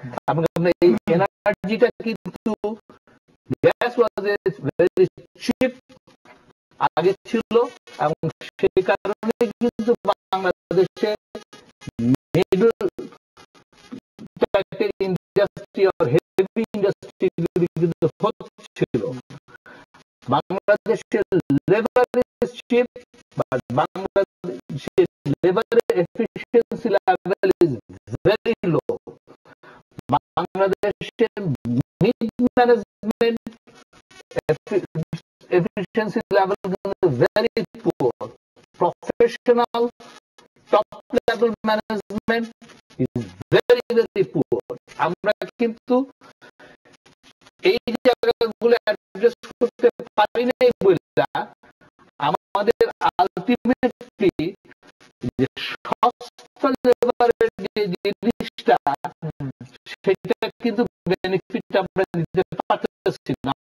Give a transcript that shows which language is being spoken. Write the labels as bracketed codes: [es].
[bn] আপনার এই এনার্জিটা কিন্তু [en] gas was very cheap [bn] আগে ছিল এবং সেই কারণে কিন্তু বাংলাদেশে মিডল টাইপের ইন্ডাস্ট্রি আর হেভি ইন্ডাস্ট্রি কিন্তু হচ্ছিল। [en] বাংলাদেশের labour is cheap, but বাংলাদেশের labour efficiency level is very low. বাংলাদেশের mid management efficiency level is very poor. Professional top level management is very very poor. [bn] আমরা কিন্তু এই জায়গাগুলো অ্যাড্রেস করতে পারি নাই বলে আমাদের আলটিমেটলি যে সস্তা লেবারের যে জিনিসটা সেটা কিন্তু বেনিফিট আমরা দিতে পারতেছি না।